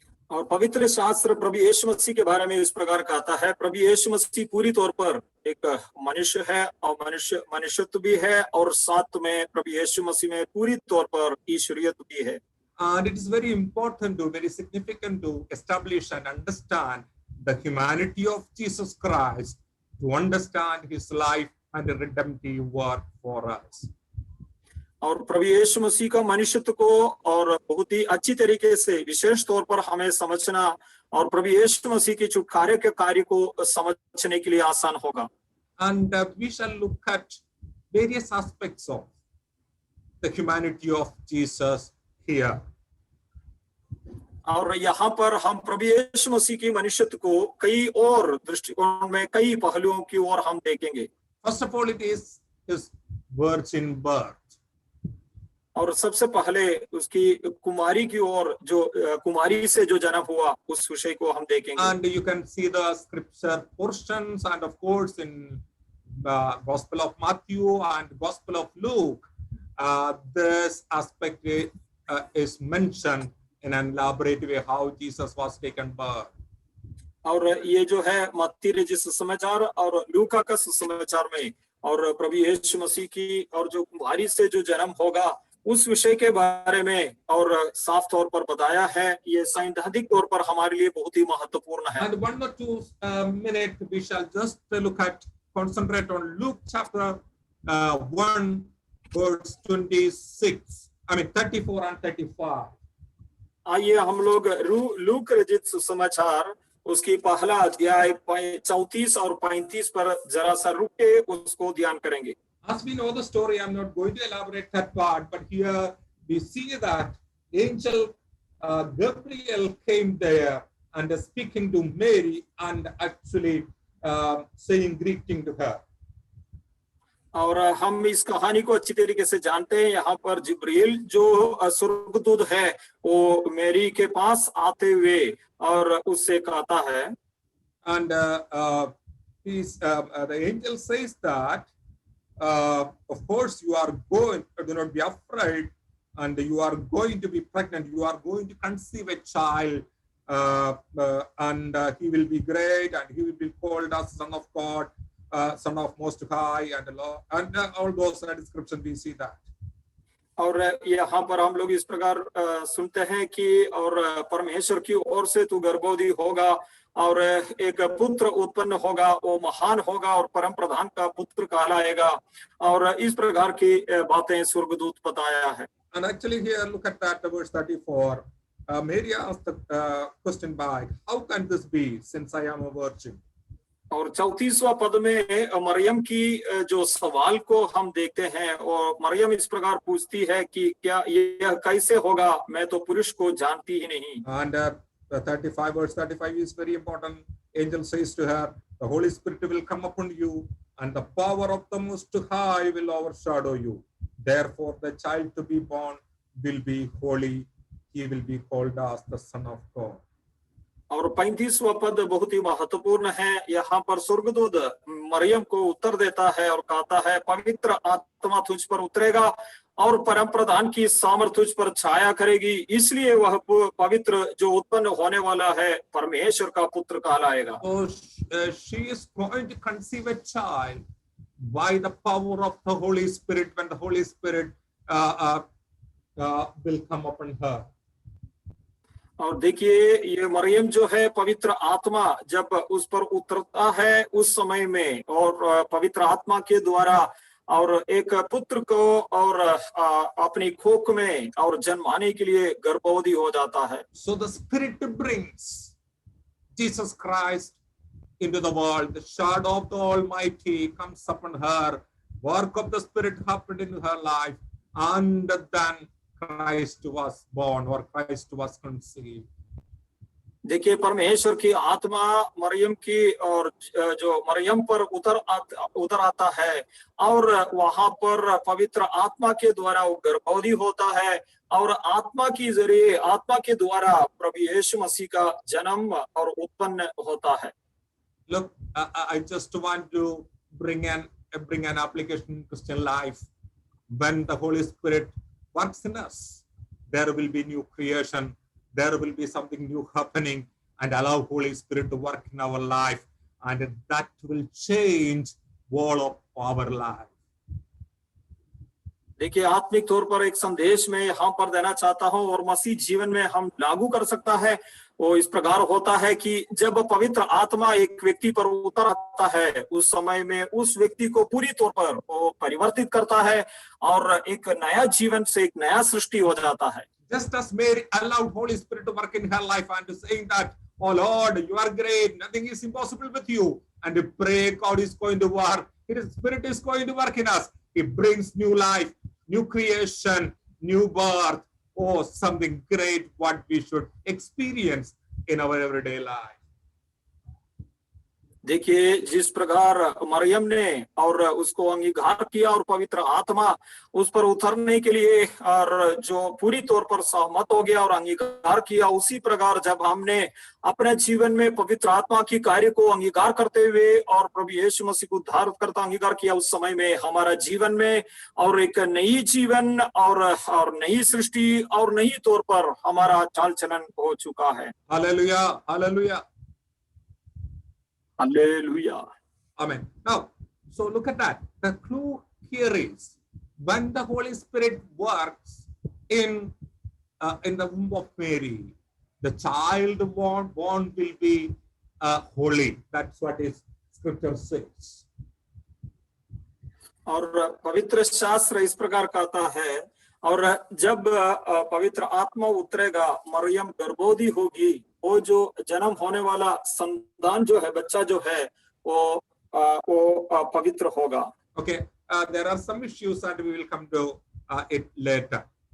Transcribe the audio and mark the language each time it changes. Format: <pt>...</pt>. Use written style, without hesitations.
<hi>और पवित्र शास्त्र प्रभु यीशु मसीह के बारे में इस प्रकार कहता है, प्रभु यीशु मसीह पूरी तौर पर एक मनुष्य है और मनुष्यत्व भी है और साथ में प्रभु यीशु मसीह में पूरी तौर पर ईश्वरीयत भी है.</hi> <en>And it is very important to, very significant to establish and understand the humanity of Jesus Christ, to understand his life and the redemptive work for us.</en> <hi>और प्रभु यीशु मसीह का मनुष्यत्व को और बहुत ही अच्छी तरीके से विशेष तौर पर हमें समझना और प्रभु यीशु मसीह के छुटकारे के कार्य को समझने के लिए आसान होगा.</hi> <en>And we shall look at various aspects of the humanity of Jesus here.</en> <hi>और यहाँ पर हम प्रभु यीशु मसीह की मनुष्यत्व को कई और दृष्टिकोण में कई पहलुओं की ओर हम देखेंगे.</hi> <en>First of all, it is his virgin birth.</en> <hi>और सबसे पहले उसकी कुमारी की ओर जो कुमारी से जो जन्म हुआ उस विषय को हम देखेंगे.</hi> <en>And you can see the scripture portions, and of course in the Gospel of Matthew and Gospel of Luke, this aspect is mentioned in an elaborate way how Jesus was taken birth.</en> <hi>और ये जो है मत्ती रचित सुसमाचार और लूका का सुसमाचार में और प्रभु यीशु मसीह की और जो कुमारी से जो जन्म होगा उस विषय के बारे में और साफ तौर पर बताया है. ये सैद्धांतिक तौर पर हमारे लिए बहुत ही महत्वपूर्ण है.</hi> <en>And 1 or 2 minutes we shall just concentrate on Luke chapter 1 verse 26. I mean 34 and 35.</en> <hi>आइए हम लोग लूक रचित सुसमाचार उसकी पहला अध्याय 34 और 35 पर जरा सा रुक के उसको ध्यान करेंगे.</hi> <en>As we know the story, I'm not going to elaborate that part, but here we see that angel Gabriel came there and speaking to Mary and actually saying greeting to her.</en> <hi>और हम इस कहानी को अच्छी तरीके से जानते हैं. यहाँ पर जिब्रील जो स्वर्गदूत है वो मेरी के पास आते हुए और उससे कहता है.</hi> <en>And the angel says that of course you are going, do not be afraid, and you are going to be pregnant, you are going to conceive a child, and he will be great and he will be called as Son of God, Son of Most High, and all those descriptions we see that.</en> <hi>और यहाँ पर हम लोग इस प्रकार सुनते हैं कि और परमेश्वर की ओर से तू गर्भवती होगा और एक पुत्र उत्पन्न होगा, वो महान होगा और परम प्रधान का पुत्र कहलाएगा और इस प्रकार की बातें स्वर्गदूत बताया है.</hi> <en>And actually here look at that verse 34. Mary asked the question back, how can this be since I am a virgin?</en> <hi>और 34वां पद में मरियम की जो सवाल को हम देखते हैं और मरियम इस प्रकार पूछती है कि क्या यह कैसे होगा, मैं तो पुरुष को जानती ही नहीं.</hi> <en>And 35 verse 35 is very important. Angel says to her, the Holy Spirit will come upon you and the power of the Most High will overshadow you. Therefore the child to be born will be holy. He will be called as the Son of God.</en> <hi>और 35वां पद बहुत ही महत्वपूर्ण है. यहाँ पर स्वर्गदूत मरियम को उत्तर देता है और कहता है, पवित्र आत्मा तुझ पर उतरेगा और परम प्रधान की सामर्थ तुझ पर छाया करेगी, इसलिए वह पवित्र जो उत्पन्न होने वाला है परमेश्वर का पुत्र कहलाएगा.</hi> <en>So she is going to conceive a child by the power of the Holy Spirit when the Holy Spirit will come upon her.</en> <hi>और देखिए ये मरियम जो है पवित्र आत्मा जब उस पर उतरता है उस समय में और पवित्र आत्मा के द्वारा और एक पुत्र को और अपनी कोख में और जन्माने के लिए गर्भवती हो जाता है.</hi> <en>So the Spirit brings Jesus Christ into the world. The shadow of the Almighty comes upon her. Work of the Spirit happened in her life, and then Christ was born or Christ was conceived.</en> <hi>देखिए परमेश्वर की आत्मा मरियम की और जो मरियम पर उतर आता है और वहां पर पवित्र आत्मा के द्वारा वो गर्भवती होता है और आत्मा के द्वारा प्रभु यीशु मसीह का जन्म और उत्पन्न होता है।</hi> <en>Look, I just want to bring an application in Christian life. When the Holy Spirit works in us, there will be new creation. There will be something new happening, and allow Holy Spirit to work in our life, and that will change all of our life.</en> <hi>देखिए आत्मिक तौर पर एक संदेश में यहाँ पर देना चाहता हूँ और मसीह जीवन में हम लागू कर सकता है। वो इस प्रकार होता है कि जब पवित्र आत्मा एक व्यक्ति पर उतर आता है उस समय में उस व्यक्ति को पूरी तौर पर वो परिवर्तित करता है और एक नया जीवन से एक नया सृष्टि हो जाता है।</hi> <en>Just as Mary allowed Holy Spirit to work in her life and saying that, "Oh Lord, you are great. Nothing is impossible with you." And we pray God is going to work. His Spirit is going to work in us. He brings new life, new creation, new birth. Oh, something great what we should experience in our everyday life.</en> <hi>देखिए जिस प्रकार मरियम ने और उसको अंगीकार किया और पवित्र आत्मा उस पर उतरने के लिए और जो पूरी तौर पर सहमत हो गया और अंगीकार किया, उसी प्रकार जब हमने अपने जीवन में पवित्र आत्मा की कार्य को अंगीकार करते हुए और प्रभु यीशु मसीह को उद्धार करता अंगीकार किया, उस समय में हमारा जीवन में और एक नई जीवन और नई सृष्टि और नई तौर पर हमारा चाल चलन हो चुका है।</hi> <en>Hallelujah, hallelujah. Hallelujah. Amen. Now, so look at that. The clue here is when the Holy Spirit works in the womb of Mary, the child born will be holy. That's what is Scripture says.</en> <hi>और पवित्र शास्त्र इस प्रकार कहता है और जब पवित्र आत्मा उतरेगा मरियम गर्भवती होगी, वो जो जन्म होने वाला संतान जो है बच्चा जो है वो पवित्र होगा।</hi> <en>Okay, there are some issues and we will come to it later.</en>